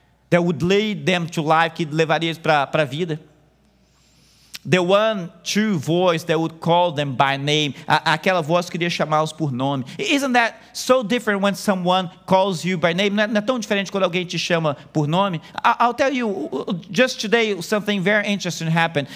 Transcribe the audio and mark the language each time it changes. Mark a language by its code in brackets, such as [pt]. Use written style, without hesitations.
[en] That would lead them to life, [pt] que levaria eles para a vida. [en] The one true voice that would call them by name. [pt] Aquela voz que iria chamá-los por nome. [en] Isn't that so different when someone calls you by name? [pt] Não é tão diferente quando alguém te chama por nome? [en] I'll tell you, just today something very interesting happened.